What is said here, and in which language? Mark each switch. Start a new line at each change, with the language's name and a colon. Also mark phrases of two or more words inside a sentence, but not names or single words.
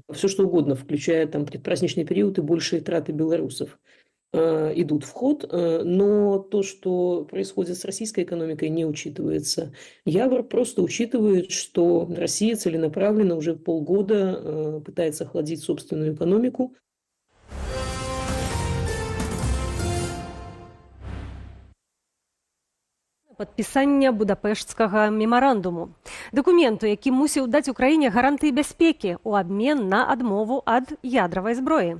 Russian: Все что угодно, включая там предпраздничный период и большие траты белорусов, идут в ход, но то, что происходит с российской экономикой, не учитывается. ЯБР просто учитывает, что Россия целенаправленно уже полгода пытается охладить собственную экономику.
Belarusian: Падпісання будапешцкага мемарандуму. Дакументу, які мусіў даць Украіне гарантыі бяспекі ў абмен на адмову ад ядравай зброі.